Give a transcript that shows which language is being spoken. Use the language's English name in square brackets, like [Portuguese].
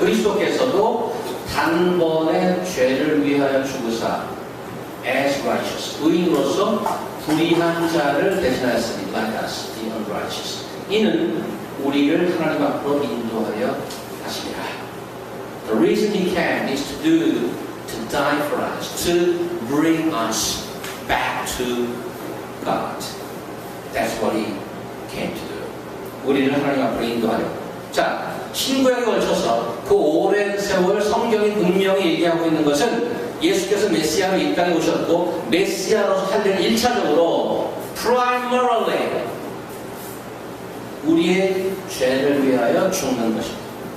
[Korean] 그리스도께서도 단번에 죄를 위하여 죽으사 [English] as righteous [Korean] 의인으로서 불의한 자를 대신하였으니 [English] like us the unrighteous. [Korean] 이는 우리를 하나님 앞으로 인도하여 하시리라. [English] The reason he came is to die for us, to bring us back to God. That's what he came to do. [Korean] 우리를 하나님 앞으로 인도하려. 자, 신구약에 걸쳐서 그 오랜 세월 성경이 분명히 얘기하고 있는 것은 예수께서 메시아로 이 땅에 오셨고 메시아로서 할 일은 1차적으로 primarily 우리의 죄를 위하여 죽는 것입니다.